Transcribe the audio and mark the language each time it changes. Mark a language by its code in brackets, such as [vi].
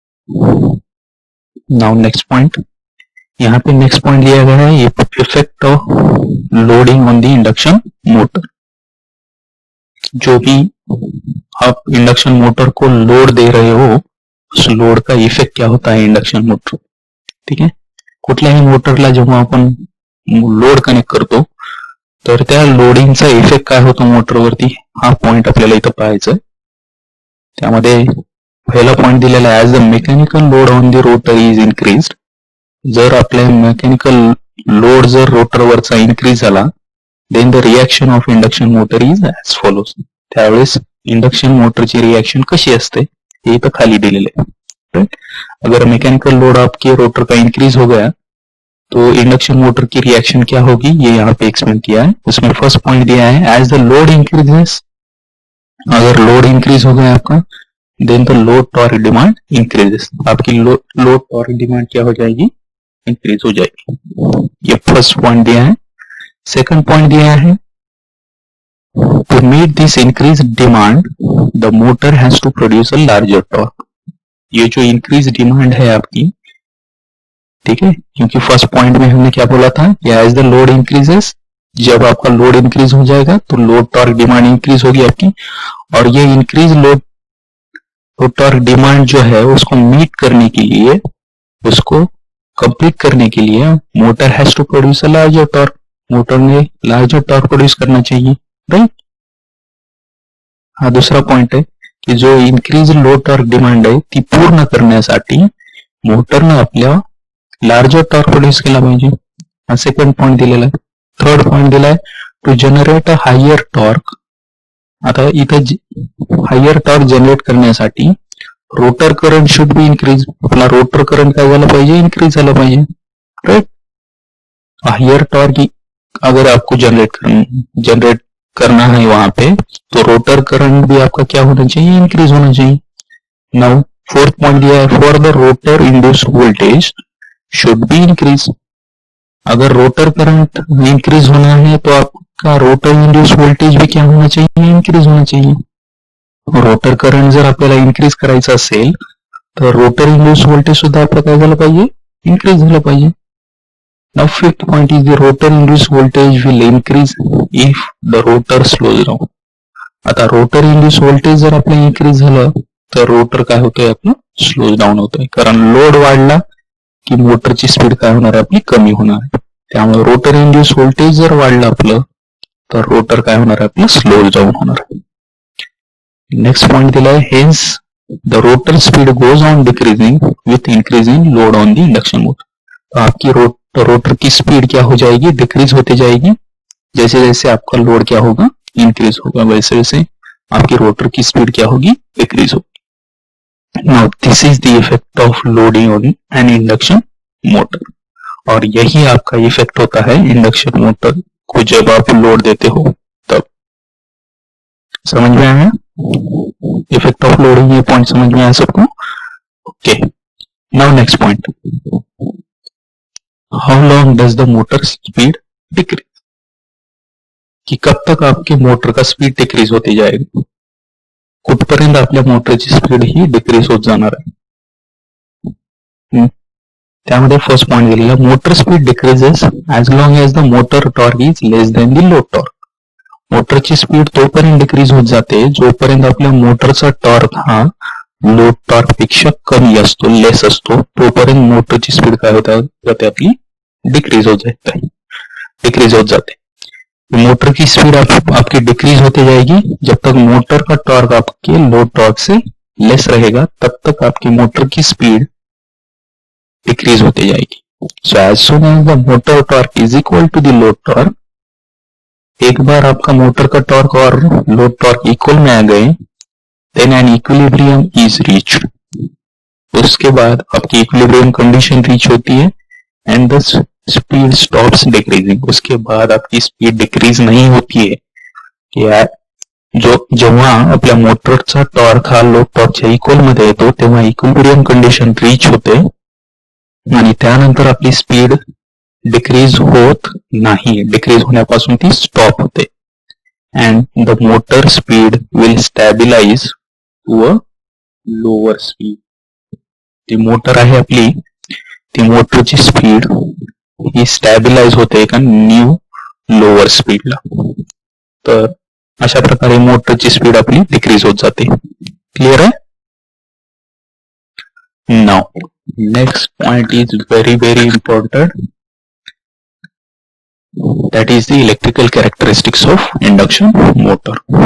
[en] now next point, [hi] यहाँ पे next point दिया गया है, [en] Effect of loading on the induction motor. [hi] जो भी आप इंडक्शन मोटर को लोड दे रहे हो उस लोड का इफेक्ट क्या होता है इंडक्शन मोटर, ठीक है? [mr] कुठल्याही मोटरला जेव्हा आपण लोड कनेक्ट करतो तर त्या लोडिंगचा इफेक्ट काय होतो मोटरवरती, हा पॉइंट आपल्याला इथं पाहायचा आहे। त्यामध्ये पहिला पॉइंट दिलेला आहे, [en] As the mechanical load on the rotor is increased. [mr] जर आपल्या मेकॅनिकल लोड जर रोटरवरचा इन्क्रीज झाला, [en] Then the reaction of induction motor is as follows. [mr] त्यावेळेस इंडक्शन मोटरची रिएक्शन कशी असते हे इथं खाली दिलेले आहे, राइट? [hi] अगर मैकेनिकल लोड आपके रोटर का इंक्रीज हो गया तो इंडक्शन मोटर की रिएक्शन क्या होगी, ये यहाँ पे एक्सप्लेन किया है। उसमें फर्स्ट पॉइंट दिया है, [en] as the load increases, [hi] अगर लोड इंक्रीज हो गया आपका, [en] then the load torque demand increases, [hi] आपकी लोड टॉर्क डिमांड क्या हो जाएगी, इंक्रीज हो जाएगी। ये फर्स्ट पॉइंट दिया है। [en] Second point दिया है, to meet this increase demand the motor has to produce a larger torque. [hi] ये जो इंक्रीज डिमांड है आपकी, ठीक है, क्योंकि फर्स्ट पॉइंट में हमने क्या बोला था कि [en] as the load increases, [hi] जब आपका लोड इंक्रीज हो जाएगा तो लोड टॉर्क डिमांड इंक्रीज होगी आपकी, और ये इंक्रीज लोड तो टॉर्क डिमांड जो है उसको मीट करने के लिए, उसको कंप्लीट करने के लिए [en] motor has to produce a larger torque, [hi] motor ने लार्जर टॉर्क प्रोड्यूस करना चाहिए, राइट। [mr] हा दुसरा पॉइंट आहे की जो इन्क्रीज लोड टॉर्क डिमांड आहे ती पूर्ण करण्यासाठी मोटरनं आपल्या लार्जर टॉर्क प्रोड्यूस केला पाहिजे, हा सेकंड पॉइंट दिलेला आहे. थर्ड पॉइंट दिलाय [en] To generate a higher torque. [mr] आता इथं हायर टॉर्क जनरेट करण्यासाठी [en] rotor current should be increase, [mr] Apna rotor current काय झालं पाहिजे, इंक्रीज झालं पाहिजे, राइट. [hi] हायर टॉर्क अगर आपको जनरेट करना है वहां पे, तो रोटर करंट भी आपका क्या होना चाहिए, इंक्रीज होना चाहिए. [en] now fourth point [hi] दिया है [en] For the rotor induce voltage should be increase. [hi] अगर रोटर करंट इंक्रीज होना है तो आपका रोटर इंड्यूस वोल्टेज भी क्या होना चाहिए, इंक्रीज होना चाहिए. [mr] रोटर करंट जर आपल्याला इन्क्रीज करायचं असेल तर रोटर इंड्यूस वोल्टेज सुद्धा आपलं काय झालं पाहिजे, इन्क्रीज झालं पाहिजे. [en] Now fifth point is the rotor induced voltage will increase if the rotor slows down. [mr] आता रोटर इंड्यूस व्होल्टेज जर आपलं इन्क्रीज झालं तर रोटर काय होतंय, आपलं स्लो डाऊन होतंय, कारण लोड वाढला की मोटरची स्पीड काय होणार आहे, आपली कमी होणार आहे. त्यामुळे रोटर इंड्यूस व्होल्टेज जर वाढलं आपलं तर रोटर काय होणार आहे, आपलं स्लो डाऊन होणार आहे. [en] next point [mr] दिलाय [en] Hence the rotor speed goes on decreasing with increasing load on the induction motor. [hi] तो आपकी रोटर की स्पीड क्या हो जाएगी, डिक्रीज होती जाएगी. जैसे जैसे आपका लोड क्या होगा, इंक्रीज होगा, वैसे वैसे आपकी रोटर की स्पीड क्या होगी, डिक्रीज होगी. [en] Now this is the effect of loading on an induction motor. [hi] और यही आपका इफेक्ट होता है इंडक्शन मोटर को जब आप लोड देते हो तब. समझ में आया इफेक्ट ऑफ लोडिंग, ये पॉइंट समझ में आया सबको. [en] Okay, now next point, how long does the motor speed decrease. [hi] कि कब तक आपके मोटर का स्पीड डिक्रीज होती जाएगी, [mr] कुठपर्यंत आपल्या मोटरची स्पीड ही डिक्रीज होत जाणार आहे. त्यामध्ये फर्स्ट पॉइंट दिलेला [en] Motor speed decreases as long as the motor torque is less than the load torque. [mr] मोटरची स्पीड तोपर्यंत डिक्रीज होत जाते जोपर्यंत आपल्या मोटरचा टॉर्क हा लोड टॉर्क पेक्षा कमी असतो, लेस असतो, तोपर्यंत मोटरची स्पीड काय होत जाते, आपली डिक्रीज होत जाते. [hi] मोटर की स्पीड आपकी डिक्रीज होती जाएगी जब तक मोटर का टॉर्क आपके लोड टॉर्क से लेस रहेगा, तब तक आपकी मोटर की स्पीड डिक्रीज होती जाएगी. [en] so as soon as the motor torque is equal to the load torque, [hi] एक बार आपका मोटर का टॉर्क और लोड टॉर्क इक्वल में आ गए, [en] Then an equilibrium is reached. [hi] उसके बाद आपकी इक्विलिब्रियम कंडीशन रीच होती है [en] And the speed stops decreasing. [hi] उसके बाद आपकी स्पीड डिक्रीज नहीं होती है. [mr] जेव्हा आपल्या मोटरचा टॉर्क हा लोड टॉर्कच्या इक्वल मध्ये येतो तेव्हा इक्विलिब्रियम कंडिशन रीच होते आणि त्यानंतर आपली स्पीड डिक्रीज होत नाही, डिक्रीज होण्यापासून ती स्टॉप होते. [en] And the motor speed will stabilise to a lower speed. [mr] ती मोटर आहे आपली, ती मोटरची स्पीड ही स्टॅबिलाइज होते एका न्यू लोअर स्पीडला. तर अशा प्रकारे मोटरची स्पीड आपली डिक्रीज होत जाते. क्लिअर आहे. [en] Now next point is very very important, that is the electrical characteristics of induction motor.